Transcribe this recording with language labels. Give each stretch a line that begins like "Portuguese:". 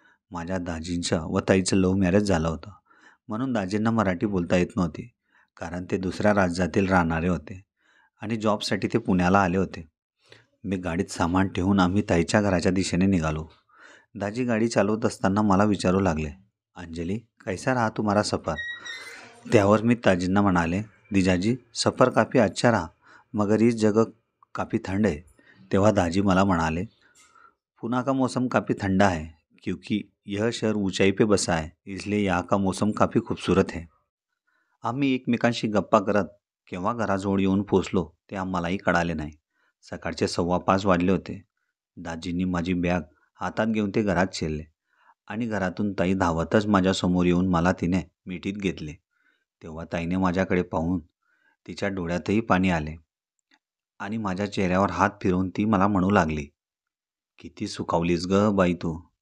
Marathi: माझ्या दाजींचं व ताईचं love marriage झालं होतं. म्हणून दाजींना मराठी बोलता येत नव्हती. कारण ते दुसऱ्या राज्यातील राहणारे होते आणि जॉबसाठी ते पुण्याला आले होते. मी गाडीत सामान ठेवून आम्ही ताईच्या घराच्या दिशेने निघालो. दाजी गाडी चालवत असताना मला विचारू लागले, अंजली,
Hindi: कैसा रहा तुम्हारा सफ़र?
Marathi: त्यावर मी दाजींना म्हणाले,
Hindi: जीजाजी, सफ़र काफ़ी अच्छा रहा, मगर इस जगह काफ़ी ठंड है.
Marathi: तेव्हा दाजी मला म्हणाले,
Hindi: पुणे का मौसम काफ़ी ठंडा है क्योंकि यह शहर ऊंचाई पे बसा है, इसलिए यहाँ का मौसम काफ़ी खूबसूरत है.
Marathi: आम्ही एकमेकांशी गप्पा करत केव्हा घराजवळ येऊन पोचलो ते आम्हालाही कळाले नाही. सकाळचे 5:15 वाजले होते. दाजींनी माझी बॅग हातात घेऊन ते घरात शिरले आणि घरातून ताई धावतच माझ्यासमोर येऊन मला तिने मिठीत घेतले. तेव्हा ताईने माझ्याकडे पाहून तिच्या डोळ्यातही पाणी आले आणि माझ्या चेहऱ्यावर हात फिरवून ती मला म्हणू लागली, किती सुकावलीस ग बाई तू.